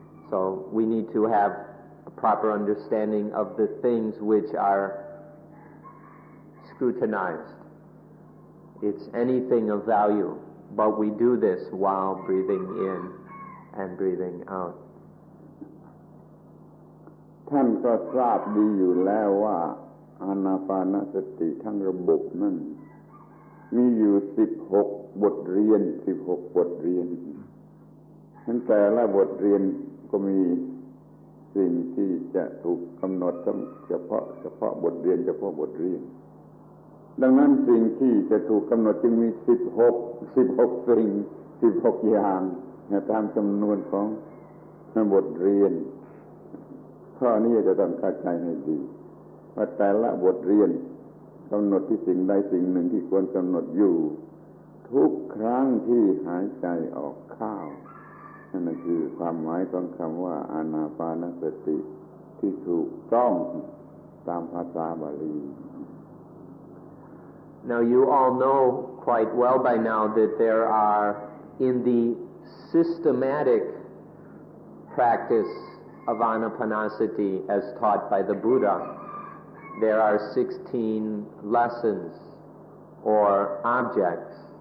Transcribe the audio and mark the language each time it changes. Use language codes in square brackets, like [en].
[en] So we need to have a proper understanding of the things which are scrutinized. It's anything of value, but we do this while breathing in and breathing out. [th] ท่านก็ทราบดีอยู่แล้วว่าอานาปานสติทั้งระบบนั้นมีอยู่16บทเรียน16บทเรียนทั้งแต่ละบทเรียนก็มีสิ่งที่จะถูกกำหนดเฉพาะบทเรียนเฉพาะบทเรียนดังนั้นสิ่งที่จะถูกกำหนดจึงมี16สิ่ง16อย่างตามจำนวนของบทเรียน ข้อนี้จะต้องเข้าใจให้ดีว่าแต่ละบทเรียนกำหนดที่สิ่งใดสิ่งหนึ่งที่ควรกำหนดอยู่ทุกครั้งที่หายใจออกเข้า นั่นคือความหมายของคำว่าอานาปานสติที่ถูกต้องตามภาษาบาลี [en] Now you all know quite well by now that there are, in the systematic practice of Anapanasati as taught by the Buddha, there are 16 lessons or objects.